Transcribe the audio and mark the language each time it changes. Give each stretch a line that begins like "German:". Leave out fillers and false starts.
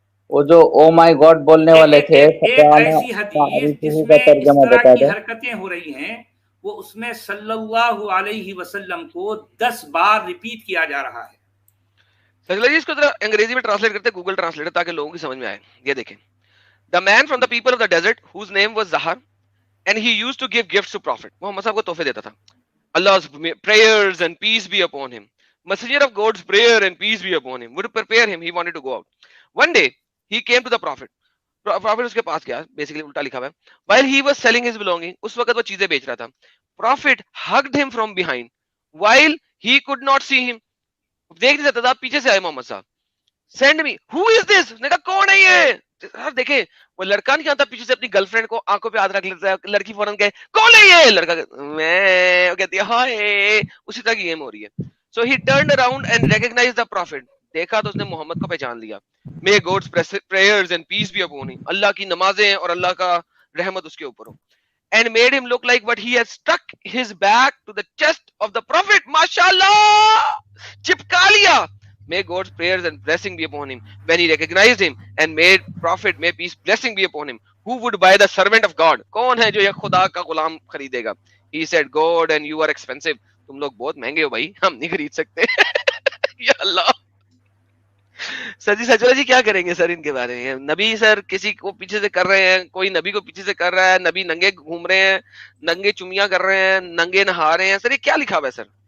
Urdu: وہ جو
English: oh my God
Urdu: بولنے والے تھے, ایک ایسی حدیث جس میں اس طرح کی حرکتیں ہو رہی ہیں, وہ اس میں صلی اللہ علیہ وسلم کو 10 بار ریپیٹ کیا جا رہا ہے. سر اس کو ذرا انگریزی میں ٹرانسلیٹ کرتے, گوگل ٹرانسلیٹر, تاکہ لوگوں کی سمجھ میں آئے. یہ دیکھیں,
English: the man from the people of the desert whose name was Zahar and he used to give gifts to prophet.
Urdu: محمد صاحب کو تحفے دیتا تھا.
English: Allah's prayers and peace be upon him. Messenger of God's prayer and peace be upon him. Would prepare him, he wanted to go out. One day he came to the prophet.
Urdu: Prophet اس کے پاس گیا, basically الٹا لکھا ہوا ہے.
English: While he was selling his belonging,
Urdu: اس وقت وہ چیزیں بیچ رہا تھا.
English: Prophet hugged him from behind while he could not see him.
Urdu: دیکھ نہیں سکتا تھا, پیچھے سے آئے محمد صاحب.
English: Send me. Who is this?
Urdu: نے کہا کون ہے یہ؟ دیکھیں وہ لڑکا نہیں آتا پیچھے سے اپنی گرل فرینڈ کو آنکھوں پہ ہاتھ رکھ لیتا ہے, لڑکی فوراً کہے کون ہے یہ, لڑکا میں کہتی ہے ہائے. اسی طرح کی گیم ہو رہی ہے.
English: So he turned around and recognized the prophet.
Urdu: دیکھا تو اس نے محمد کو پہچان لیا.
English: May God's prayers and peace be upon him.
Urdu: اللہ کی نمازیں اور اللہ کا رحمت اس کے اوپر ہو.
English: And made him look like what he had stuck his back to the chest of the prophet.
Urdu: MashaAllah! چپکا لیا.
English: May God's prayers and blessing be upon him. When he recognized him and made prophet, may peace blessing be upon him. Who would buy the servant of God?
Urdu: کون ہے جو یہ خدا کا غلام خریدے گا؟
English: He said, God and you are expensive.
Urdu: تم لوگ بہت مہنگے ہو بھائی, ہم نہیں خرید سکتے. یا اللہ. سر جی سچولا جی کیا کریں گے سر ان کے بارے میں؟ نبی سر کسی کو پیچھے سے کر رہے ہیں، کوئی نبی کو پیچھے سے کر رہا ہے، نبی ننگے گھوم رہے ہیں، ننگے چمیاں کر رہے ہیں، ننگے نہا رہے ہیں، سر یہ کیا لکھا ہوا ہے سر؟